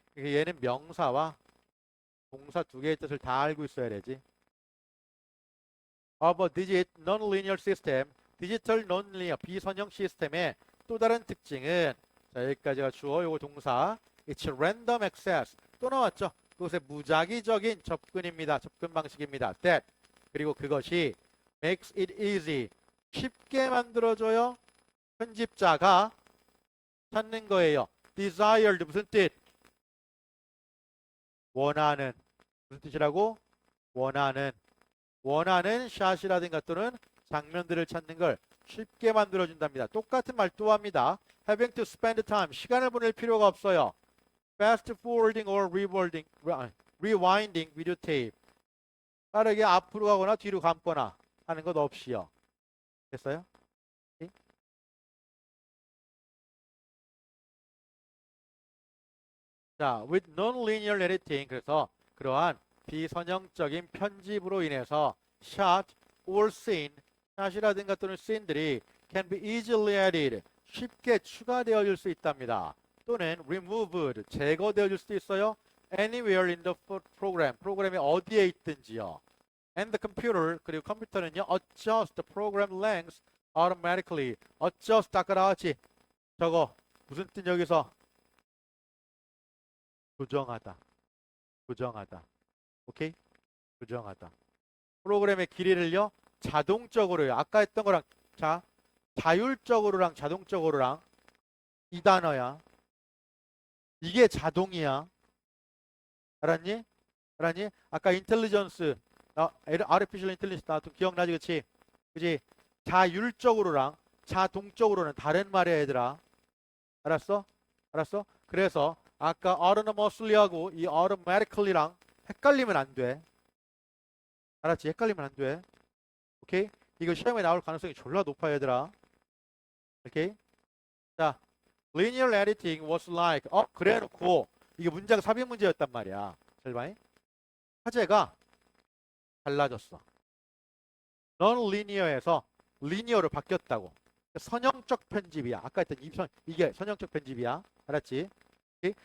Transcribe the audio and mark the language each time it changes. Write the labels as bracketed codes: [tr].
[ko] 얘는 명사와 동사 두 개의 뜻을 다 알고 있어야 되지. [en] of a digit non-linear system, [ko] 디지털 non-linear 비선형 시스템의 또 다른 특징은, 자, 여기까지가 주어, 요거 동사. [en] It's random access. 또 나왔죠. [ko] 그것의 무작위적인 접근입니다. 접근 방식입니다. That. 그리고 그것이 [en] makes it easy. [ko] 쉽게 만들어줘요. 편집자가 찾는 거예요. desired 무슨 뜻? 원하는. 무슨 뜻이라고? 원하는 샷이라든가 또는 장면들을 찾는 걸 쉽게 만들어준답니다. 똑같은 말 또 합니다. [en] Having to spend time. [ko] 시간을 보낼 필요가 없어요. [en] Fast forwarding or rewinding video tape. [ko] 빠르게 앞으로 가거나 뒤로 감거나 하는 것 없이요. 됐어요? 네? [en] 자, with non-linear editing. [ko] 그래서 그러한 비선형적인 편집으로 인해서 [en] shot or scene, [ko] 샷이라든가 또는 scene들이 [en] can be easily added. [ko] 쉽게 추가되어질 수 있답니다. 또는 removed, 제거되어질 수도 있어요. [en] anywhere in the program, 프로그램이 어디에 있든지요. And the computer, [ko] 그리고 컴퓨터는요, [en] adjust the program length automatically. [ko] adjust, 아까 나왔지? 저거 무슨 뜻 여기서? 조정하다. 오케이? 조정하다. 프로그램의 길이를요, 자동적으로요. 아까 했던 거랑, 자, 자율적으로랑 자동적으로랑 이 단어야. 이게 자동이야. 알았니? 아까 인텔리전스, 아르티피셜 인텔리전스 나왔던 기억나지, 그치? 그치? 자율적으로랑 자동적으로는 다른 말이야, 얘들아. 알았어? 그래서 아까 autonomously하고 이 automatically랑 헷갈리면 안 돼. 알았지? 헷갈리면 안 돼. 오케이? 이거 시험에 나올 가능성이 졸라 높아, 얘들아. 오케이? [en] 자, linear editing was like. [ko] 그래 놓고 이게 문장 삽입 문제였단 말이야. 잘 봐. 화제가 달라졌어. non-linear에서 linear로 바뀌었다고. 선형적 편집이야. 아까 했던 이게 선형적 편집이야. 알았지? 오케이?